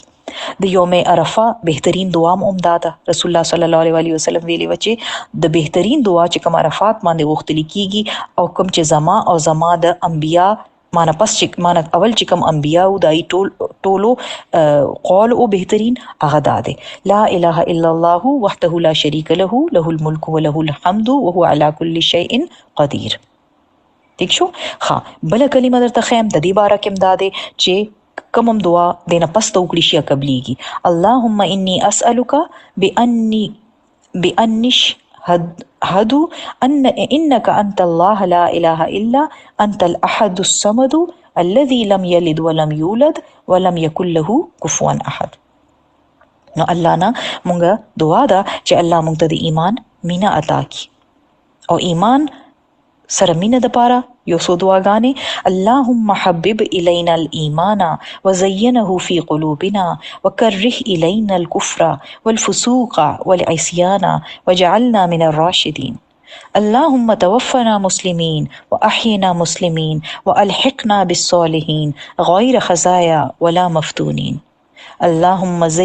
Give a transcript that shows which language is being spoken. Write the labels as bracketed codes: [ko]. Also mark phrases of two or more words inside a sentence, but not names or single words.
[ps] د یوم عرفه بهترین دعا هم ده [ar] رسول الله صلی الله علیه وسلم [ps] ویلي و چې د بهترین دعا چې کوم عرفات باندې وختل کیږي او کوم چې زما د انبیا مانه پس چې مانه اول چې کوم انبیا او دای ټولو قول او بهترین هغه ده [ar] لا اله الا الله وحده لا شریک له له الملك وله الحمد وهو على كل شيء قدیر. [ps] ٹھیک شو. بل کلمه درته خیم د دې باره کې امداده چې کوم دعا دینه پس ته وکړي شي قبليږي. [ar] اللهم اني اسالك بانش هد انك انت الله لا اله الا انت الاحد الصمد الذي لم يلد ولم يولد ولم يكن له كفوا احد. [ps] نو الله نه مونږه دعا ده چې الله مونږ ته د ایمان مینا عطا کی او ایمان سره مینه د پاره یو څو دعاګانې [ar] اللهم حبب الینا الايمان وزينه في قلوبنا وكره الینا الكفر والفسوق والعصيان وجعلنا من الراشدين اللهم توفنا مسلمين وأحينا مسلمين وألحقنا بالصالحين غير خزايا ولا مفتونين اللهم